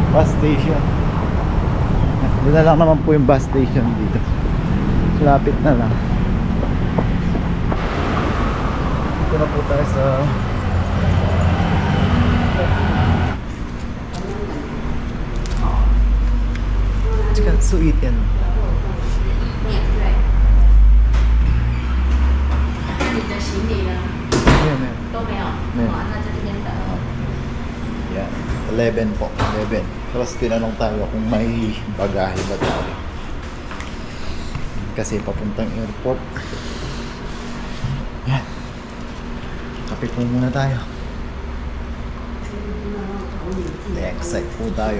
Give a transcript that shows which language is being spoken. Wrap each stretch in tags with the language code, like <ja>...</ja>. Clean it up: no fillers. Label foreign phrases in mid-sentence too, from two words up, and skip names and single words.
<tl>Doon na lang naman po yung bus station dito. Lapit na lang. Ito na po tayo sa</tl> <en>chicken sweet</en> <tl>yan.</tl> <zh>面对。那你的行李呢？</zh> <tl>Ayan, ayan.</tl> <zh>都没有。没有哇，那在这边等。</zh> <tl>Yan, 11 po, 11. Tapos tinanong tayo kung may bagahe ba tayo. Kasi papuntang airport. Yan. Kape po muna tayo. Excited po tayo.</tl>